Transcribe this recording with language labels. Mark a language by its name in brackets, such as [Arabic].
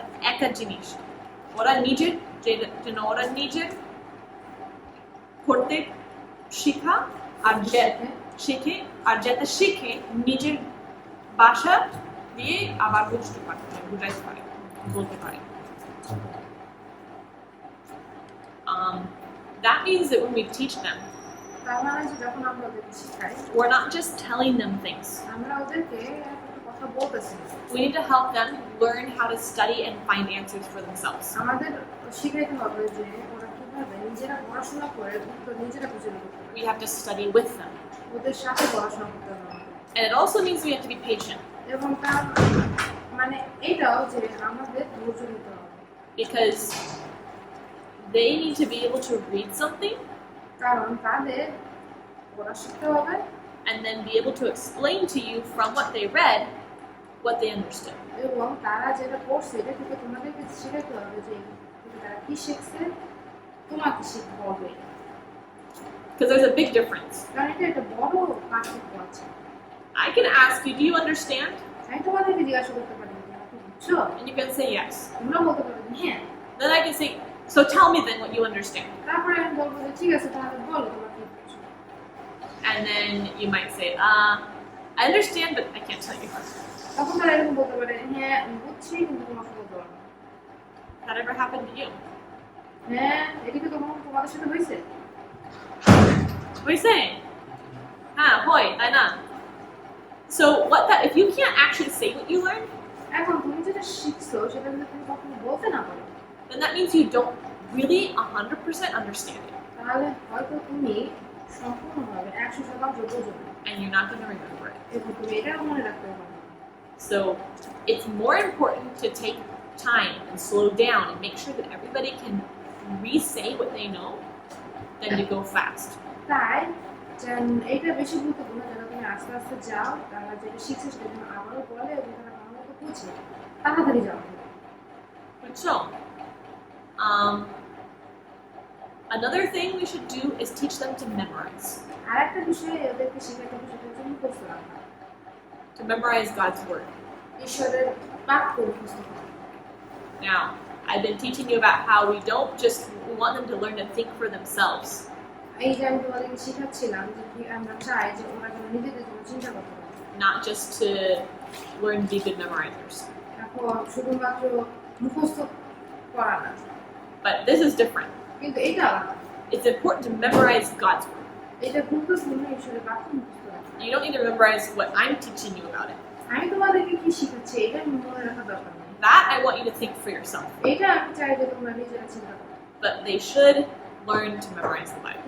[Bangla] একটা জিনিস ওরা নিজের যেন ওরা নিজের করতে শেখা আর শেখে আর যাতে শিখে নিজের ভাষা দিয়ে আবার বুঝতে পারে বুঝাইতে পারে বলতে পারে [English] That means that when we teach them, [Bangla] তার মানে যে যখন আমরা ওদেরকে শিখাই [English] we're not just telling them things. [Bangla] আমরা ওদেরকে একটা কথা বলতেছি [English] We need to help them learn how to study and find answers for themselves. [Bangla] আমাদের শিখাইতে হবে যে ওরা কিভাবে নিজেরা পড়াশোনা করে উত্তর নিজেরা খুঁজে বের করতে পারে [English] We have to study with them. [Bangla] ওদের সাথে পড়াশোনা করতে হবে [English] And it also means we have to be patient [Bangla] এবং তার মানে এটাও যে আমাদের ধৈর্য দিতে হবে [English] because they need to be able to read something [Bangla] কারণ তাদের পড়া শিখতে হবে [English] and then be able to explain to you from what they read what they understood. [Bangla] এবং তারা যেটা পড়ছে এটা থেকে তোমাদেরকে শেখাতে হবে যে তারা কি শিখছে তোমাকে শিখতে হবে [English] Because there's a big difference. [Bangla] কারণ এটা একটা বড় পার্থক্য আছে। [English] I can ask you, do you understand? [Bangla] আমি তোমাদেরকে জিজ্ঞাসা করতে পারি যে তুমি বুঝছো? [English] And you can say yes. [Bangla] তোমরা বলতে পারো যে হ্যাঁ। [English] Then I can say, so tell me then what you understand. [Bangla] তারপরে আমি বলবো যে ঠিক আছে তাহলে বলো তোমরা কি বুঝছো। [English] And then you might say, I understand, but I can't tell you. [Bangla] তখন তারা এরকম বলতে পারে হ্যাঁ আমি বুঝছি কিন্তু তোমাকে বলতে পারবো না। [English] That ever happened to you? [Bangla] হ্যাঁ এটা কি তোমাদের সাথে হয়েছে? [English] What are you saying? Hoi, I know. So if you can't actually say what you learned, [Bangla] এখন তুমি যেটা শিখছো সেটা যদি তুমি কখনো বলতে না পারো [English] then that means you don't really 100% understand it. [Bangla] তাহলে হয়তো তুমি সম্পূর্ণভাবে 100% বোঝো না [English] And you're not going to remember it. [Bangla] এবং তুমি এটাও মনে রাখতে পারো। [English] So it's more important to take time and slow down and make sure that everybody can re-say what they know than to go fast. [Bangla] তাই এটা বেশি গুরুত্বপূর্ণ যেন তুমি আস্তে আস্তে যাও তারা যেটা শিখছে সেটা যেন আবারও বলে এবং তারা ভালো মতো বুঝে তাড়াতাড়ি যাও। [English] So, another thing we should do is teach them to memorize. [Bangla] আর একটা বিষয় ওদেরকে শেখাতে হবে সেটা হচ্ছে মুখস্থ রাখা, [English] To memorize God's word. [Bangla] ঈশ্বরের বাক্য মুখস্থ করা। [English] Now, I've been teaching you about how we want them to learn to think for themselves. [Bangla] এই যে আমি তোমাদেরকে শেখাচ্ছিলাম যে কি আমরা চাই যে ওরা যেন নিজেদের জন্য চিন্তা করতে পারে, [English] Not just to learn to be good memorizers. [Bangla] এখন শুধুমাত্র মুখস্থ করা না, [English] But this is different. [Bangla] কিন্তু এটা আলাদা। [English] It's important to memorize God's word. [Bangla] এটা গুরুত্বপূর্ণ ঈশ্বরের বাক্য মুখস্থ রাখা। [English] You don't need to memorize what I'm teaching you about it. [Bangla] আমি তোমাদেরকে কি শেখাচ্ছি এটা মনে রাখা দরকার নেই, [English] That I want you to think for yourself. [Bangla] এটা আমি চাই যে তোমরা নিজেরা চিন্তা করো, [English] But they should learn to memorize the Bible.